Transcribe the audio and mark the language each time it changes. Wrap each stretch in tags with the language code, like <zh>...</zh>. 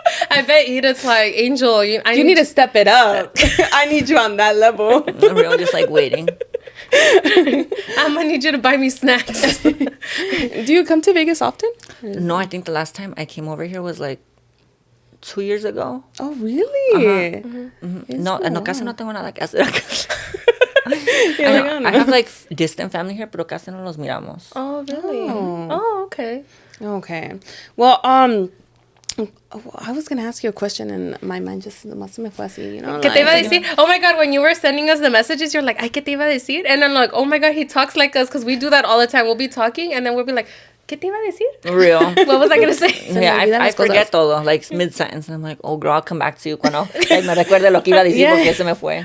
<en>I bet Edith's like, Angel, you You need to step it up. I need you on that level. I'm real just like waiting. I'm gonna need you to buy me snacks. Do you come to Vegas often? No, I think the last time I came over here was like 2 years ago. Oh, really?</en> <es>No, casi no tengo nada que hacer acá.</es> <en>I I have like distant family here,</en> <es>pero casi no los miramos.</es> <en>Oh, really? Oh, okay. Okay. Well, I was gonna ask you a question and my mind just</en> <es>más me fue así, ¿Qué te iba a decir?</es> <en>Oh my God, when you were sending us the messages, you're like,</en> <es>ay, ¿qué te iba a decir?</es> <en>And I'm like, oh my God, he talks like us because we do that all the time. We'll be talking and then we'll be like,</en> <es>¿qué te iba a decir?</es> <en>Real. What was I gonna say? Yeah, I forget</en> <es>todo,</es> <en>like mid-sentence. And I'm like, oh, girl, I'll come back to you</en> <es>cuando</es> <en>like,</en> <es>me recuerde lo que iba a decir porque se me fue.</es>